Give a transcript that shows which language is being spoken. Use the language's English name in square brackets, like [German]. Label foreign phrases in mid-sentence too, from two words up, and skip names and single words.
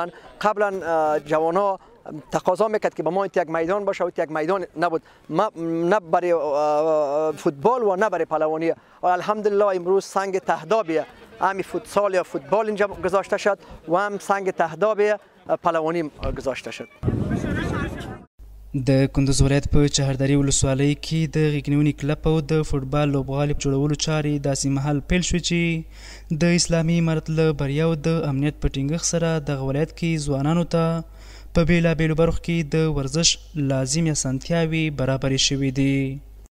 [Persian] قبلا جوانا تقاضا میکرد که به ما یک میدان باشه و یک میدان نبود، نه برای فوتبال و نه برای پهلوانی. و الحمدلله امروز سنگ تهدابی همین فوتسال یا فوتبال اینجا گذاشته شد و هم سنگ تهدابی پهلوانی گذاشته شد. [Pashto] د کندوز ولایت په چهرداري ولسوالۍ کې د غېږ نیونې کلب او د فوټبال لوبغالي په جوړولو چارې داسې مهال پیل شوې چې د اسلامي امارت له بریاو د امنیت په ټینګښت سره دغه ولایت کې ځوانانو ته په بېلابېلو برخو کې د ورزش لازمي اسانتیاوې برابرې شوې دي.